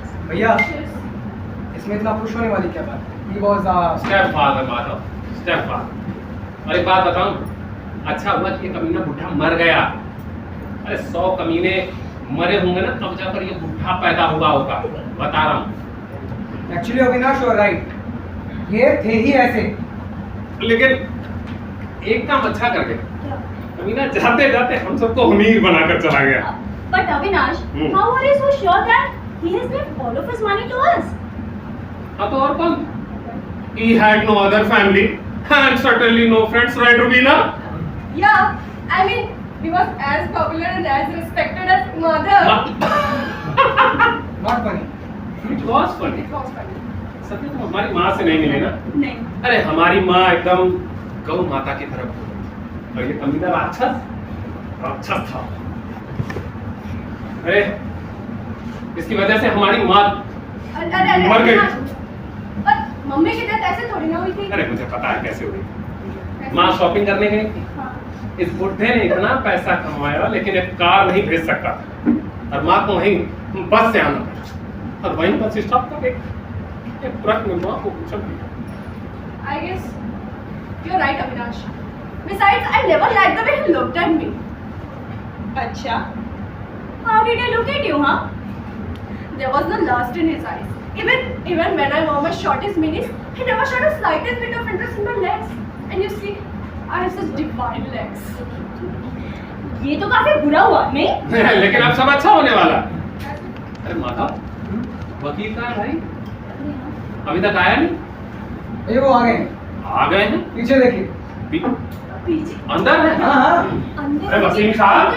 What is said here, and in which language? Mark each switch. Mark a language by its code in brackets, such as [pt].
[hi] भैया इसमें इतना खुश होने वाली क्या बात है? [en] He was Stepfather, Madhav, stepfather. [hi] और एक बात बताऊं, अच्छा हुआ कि ये कमीना बुढ़ा मर गया। अरे 100 कमीने मरे होंगे ना, तब जाकर ये बुढ़ा पैदा हुआ होगा, बता रहा हूँ। [en] Actually Avinash you are right. [hi] ये थे ही ऐसे। लेकिन एक काम अच्छा कर गया, कमीना जाते जाते हम सबको अमीर बनाकर चला गया। [en] But Avinash, how are you so sure that he has left all of his money to us? [hi] हाँ तो और कौन? [en] He had no other family and certainly no friends, right, Rubina? Yeah, I mean, he was as popular and as respected as Madhav. Not funny. It was funny. It was funny. [hi] सत्य तो हमारी माँ से नहीं मिले ना? नहीं। अरे हमारी माँ एकदम गौ माता की तरफ थी, और ये कमीना राक्षस था। अरे इसकी वजह से हमारी माँ अरे मर गई। पर मम्मी की डेथ ऐसे थोड़ी ना हुई थी। अरे मुझे पता है कैसे हुई। माँ शॉपिंग करने गई थी, इस बुढ़े ने इतना पैसा कमाया लेकिन एक कार नहीं भेज सकता, और माँ को वहीं बस से आना पड़ा, और वहीं बस स्टॉप कर एक ट्रक में माँ को उछल दिया। [en] I guess you're right, Avinash. Besides, I never liked the way he looked at me. [hi] अच्छा। [en] How did he look at you, huh? There was no lust in his eyes. Even when I wore my shortest minis, he never showed a slightest bit of interest in my legs. And you see, I have such divine legs. [hi] ये तो काफी बुरा हुआ, नहीं? लेकिन अब सब अच्छा होने वाला। अरे माता, वकील कहाँ है भाई? अभी तक आया नहीं? ये वो आ गए। आ गए हैं? पीछे देखिए। पीछे। अंदर है? हाँ। अंदर। अरे वसीम साहब,